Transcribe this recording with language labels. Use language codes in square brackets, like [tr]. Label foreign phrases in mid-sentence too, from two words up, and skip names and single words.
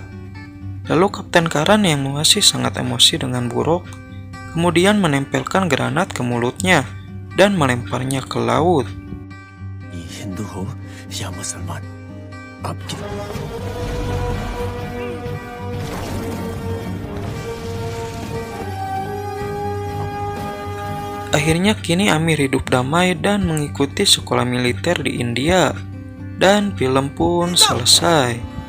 [id] Lalu Kapten Karan yang masih sangat emosi dengan buruk, kemudian menempelkan granat ke mulutnya dan melemparnya ke laut. [hi] हिंदू हो या मुसलमान, आपकी [id] Akhirnya kini Amir hidup damai dan mengikuti sekolah militer di India, dan film pun selesai.